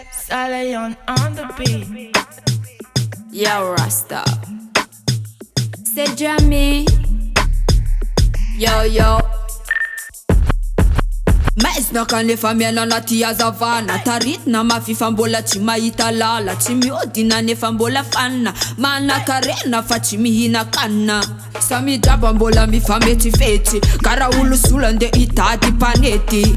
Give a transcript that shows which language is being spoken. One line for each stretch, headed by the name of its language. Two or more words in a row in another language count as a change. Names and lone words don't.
English: Stallion on the beat.
French: Yo Rasta, c'est Jamie.
English: Yo yo.
Malagasy: Maizina ka nefa miaina anaty hazavana, taritina mafy fa mbola tsy mahita lala, tsy miodina nefa mbola fanina, manan-karena fa tsy mihina-kanina. Samy draba mbola mifametifety, kara olo sola nde hitady mpanety.